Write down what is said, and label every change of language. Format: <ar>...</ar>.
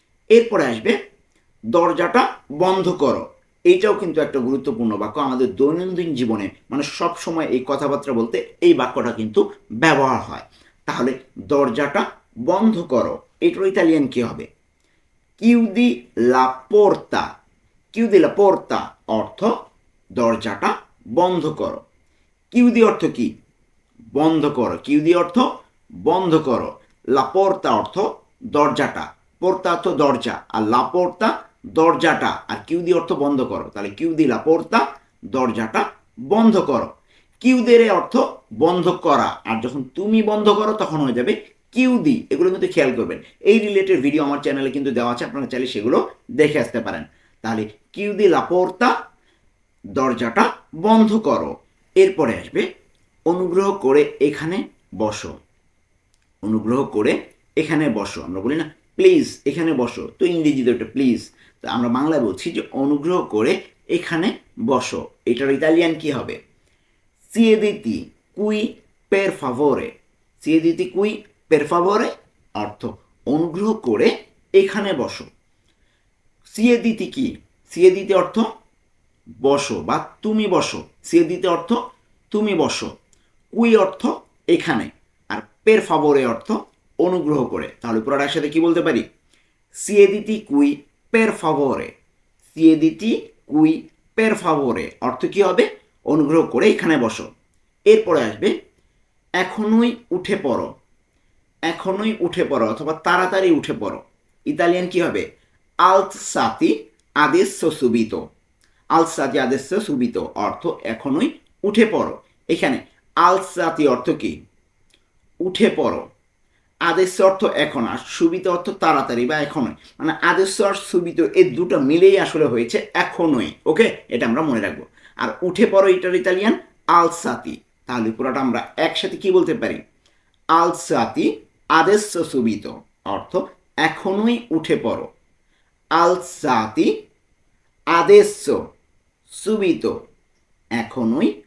<bn>এরপরে আসবে দরজাটা বন্ধ করো। এইটাও কিন্তু একটা গুরুত্বপূর্ণ বাক্য আমাদের দৈনন্দিন জীবনে, মানে সব সময় এই কথাবার্তা বলতে এই বাক্যটা কিন্তু ব্যবহার হয়। তাহলে দরজাটা বন্ধ করো, এটার ইতালিয়ান কি হবে?</bn> <it>chiudi la porta, chiudi la porta</it> <bn>অর্থ দরজাটা বন্ধ করো। chiudi অর্থ কি? বন্ধ করো, chiudi অর্থ বন্ধ করো। la porta অর্থ দরজাটা, পোর্তা অর্থ দরজা, আর লা পোর্তা দরজাটা, আর chiudi অর্থ বন্ধ করো। তাহলে</bn> <it>chiudi la porta,</it> <bn>দরজাটা বন্ধ করো। chiudere অর্থ বন্ধ করা, আর যখন তুমি বন্ধ করো তখন হয়ে যাবে চিউদি। এগুলো কিন্তু খেয়াল করবেন, এই রিলেটেড ভিডিও আমার চ্যানেলে কিন্তু দেওয়া আছে, আপনারা চাইলে সেগুলো দেখে আসতে পারেন। তাহলে</bn> <it>চিউদি লা পোর্তা,</it> <bn>দরজাটা বন্ধ করো। এরপরে আসবে অনুগ্রহ করে এখানে বসো। অনুগ্রহ করে এখানে বসো, আমরা বলি না প্লিজ এখানে বসো, তো ইংরেজিতে ওটা প্লিজ, তো আমরা বাংলায় বলছি যে অনুগ্রহ করে এখানে বসো। এটার ইতালিয়ান কি হবে?</bn> <it>siediti qui per favore, siediti qui per favore</it> <bn>অর্থ অনুগ্রহ করে এখানে বসো। সিয়েদিতি কি? সিয়েদিতি অর্থ বসো বা তুমি বসো, সিয়েদিতি অর্থ তুমি বসো, কুই অর্থ এখানে, আর পের ফাভোরে অর্থ অনুগ্রহ করে। তাহলে পুরোটা একসাথে কি বলতে পারি?</bn> <it>সিয়েদিতি কুই পের ফাভোরে,</it> <bn>সিয়েদিতি কুই পের ফাভোরে অর্থ কি হবে? অনুগ্রহ করে এখানে বসো। এরপরে আসবে এখনই উঠে পড়ো। এখনই উঠে পড়ো অথবা তাড়াতাড়ি উঠে পড়ো, ইতালিয়ান কি হবে?</bn> <it>alzati adesso subito, alzati adesso subito</it> <bn>অর্থ এখনই উঠে পড়ো। এখানে alzati অর্থ কি? উঠে পড়ো। আদেশ অর্থ এখন, আর সুবিত অর্থ তাড়াতাড়ি বা এখনই, মানে আদেশ আর সুবিত এই দুটো মিলেই আসলে হয়েছে এখনই, ওকে। এটা আমরা মনে রাখবো। আর উঠে পড়ো এটার ইতালিয়ান আলসাতি। তাহলে পুরোটা আমরা একসাথে কি বলতে পারি?</bn> <it>আলসাতি adesso subito</it> <bn>অর্থ এখনই উঠে পড়ো।</bn> <it>alzati adesso subito এখনই</it>